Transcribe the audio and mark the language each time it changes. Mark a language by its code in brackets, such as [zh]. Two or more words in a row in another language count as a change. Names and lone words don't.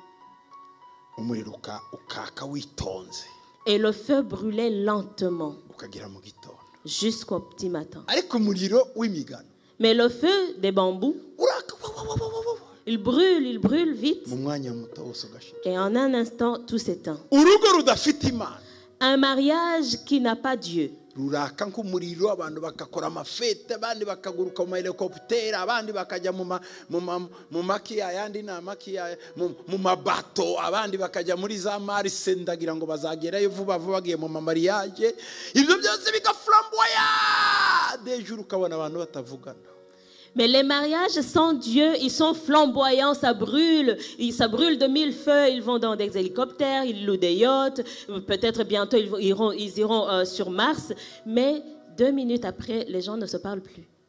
[fr] Et le feu brûlait lentement jusqu'au petit matin. Mais le feu des bambous, il brûle vite. Et en un instant, tout s'éteint. Un mariage qui n'a pas Dieu. [rw] Ruraka nk'umuriro, abantu bakakora amafete, abandi bakaguruka mu helicopter, abandi bakajya mu makiya, ayandi na makiya, mu mabato, abandi bakajya muri za marise, ndagira ngo bazagerayo vuba vuba bagiye mu mariage. Ibyo byose bigaflamboya dejuru, ukabona abantu batavugana. [fr] Mais les mariages sans Dieu, ils sont flamboyants, ça brûle de mille feux. Ils vont dans des hélicoptères, ils louent des yachts, peut-être bientôt ils iront sur Mars, mais 2 minutes après, les gens ne se parlent plus.